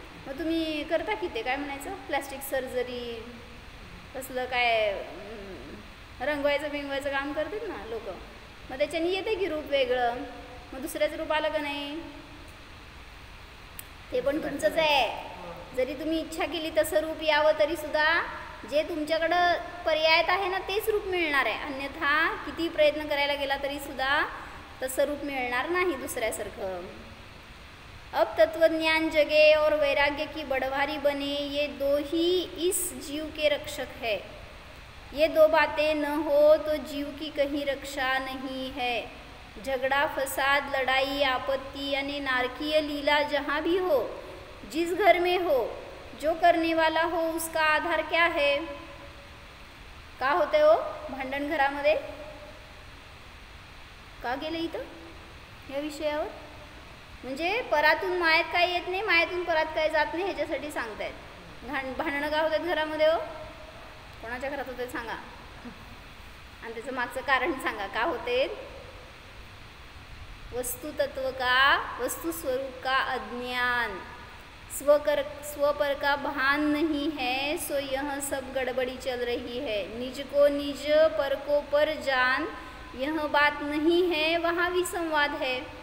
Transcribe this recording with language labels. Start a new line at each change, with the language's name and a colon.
Marathi: मग तुम्ही करता की ते काय म्हणायचं, प्लॅस्टिक सर्जरी, कसलं काय रंगवायचं बिंगवायचं काम करतात ना लोक, मग त्याच्याने येते की रूप वेगळं, मग दुसऱ्याचं रूप आलं का नाही, ते पण तुमचंच आहे। जरी तुम्ही इच्छा केली तसं रूप यावं तरी सुद्धा जे तुमच्याकडं पर्यायात आहे ना तेच रूप मिळणार आहे, अन्यथा किती प्रयत्न करायला गेला तरी सुद्धा तसं रूप मिळणार नाही दुसऱ्यासारखं।
Hindi: अब तत्वज्ञान जगे और वैराग्य की बढ़वारी बने, ये दो ही इस जीव के रक्षक है। ये दो बातें न हो तो जीव की कहीं रक्षा नहीं है। झगड़ा, फसाद, लड़ाई, आपत्ति यानी नारकीय लीला जहाँ भी हो, जिस घर में हो, जो करने वाला हो, उसका आधार क्या है?
Marathi: का होते हो भांडण घरामध्ये? का गेले इथं या विषयावर? म्हणजे परातून मायात काय येत नाही, मायातून परात काय जात नाही, ह्याच्यासाठी सांगतायत। भांडणं का होतात घरामध्ये हो? कोणाच्या घरात होते सांगा, आणि त्याचं मागचं कारण सांगा, का होते?
Hindi: वस्तु तत्व का, वस्तु स्वरूप का अज्ञान, स्वपर का भान नहीं है, सो यह सब गड़बड़ी चल रही है। निज को निज, पर को पर जान, यह बात नहीं है, वहाँ विसंवाद है।